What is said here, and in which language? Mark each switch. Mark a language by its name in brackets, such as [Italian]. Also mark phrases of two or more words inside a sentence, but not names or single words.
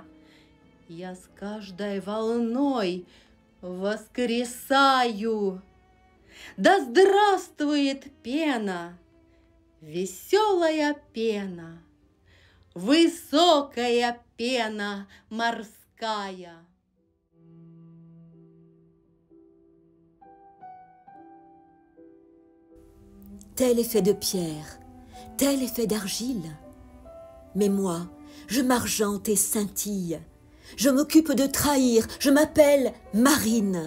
[Russian] Я с каждой волной воскресаю. Да здравствует пена, веселая пена, высокая пена морская. [French] Tel est fait de pierre, tel est fait d'argile. Mais moi, je m'argente et scintille. Je m'occupe de trahir, je m'appelle Marine.